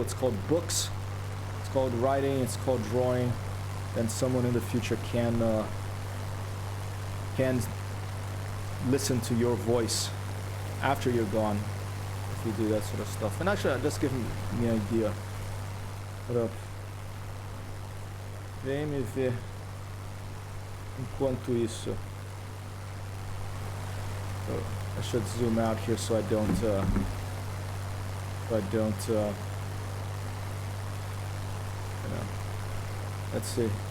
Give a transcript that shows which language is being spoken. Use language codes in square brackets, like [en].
[en] It's called books, it's called writing, it's called drawing, and someone in the future can listen to your voice after you're gone if you do that sort of stuff. And actually, just give me an idea. What up? [pt] Vem me ver enquanto isso. [en] So I should zoom out here so I don't you know. Let's see.